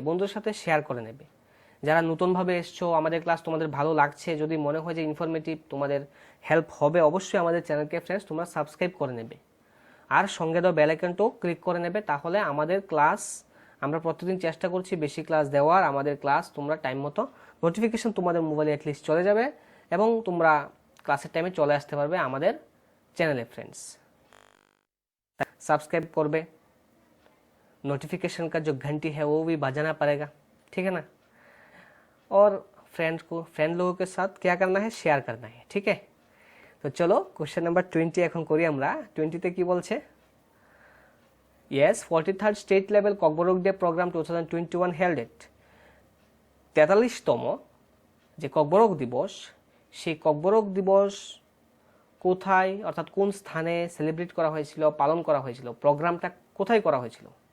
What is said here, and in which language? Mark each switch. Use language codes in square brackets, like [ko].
[bn] বন্ধুদের সাথে শেয়ার করে নেবে। যারা নতুনভাবে এসছো, আমাদের ক্লাস তোমাদের ভালো লাগছে, যদি মনে হয় যে ইনফরমেটিভ, তোমাদের হেল্প হবে, অবশ্যই আমাদের চ্যানেলকে ফ্রেন্ডস তোমরা সাবস্ক্রাইব করে নেবে আর সঙ্গে দাও বেল আইকনটাও ক্লিক করে নেবে। তাহলে আমাদের ক্লাস আমরা প্রতিদিন চেষ্টা করছি বেশি ক্লাস দেওয়ার। আমাদের ক্লাস তোমরা টাইম মতো নোটিফিকেশন তোমাদের মোবাইলে অ্যাটলিস্ট চলে যাবে এবং তোমরা ক্লাসের টাইমে চলে আসতে পারবে আমাদের চ্যানেলে। [hi] फ्रेंड्स सब्सक्राइब करबे, नोटिफिकेशन का जो घंटी है वो भी बजाना पड़ेगा, ठीक है ना? और फ्रेंड लोगों के साथ क्या करना है, शेयर करना है, ठीक है? तो चलो क्वेश्चन नंबर 20 [bn] এখন করি আমরা। 20 তে কি বলছে? Yes, 43rd state level Kokborok day programme 2021 held এট 43তম যে ককবরক দিবস, সেই ককবরক দিবস কোথায় অর্থাৎ কোন স্থানে সেলিব্রেট করা হয়েছিল, পালন করা হয়েছিল, প্রোগ্রামটা কোথায় করা হয়েছিল?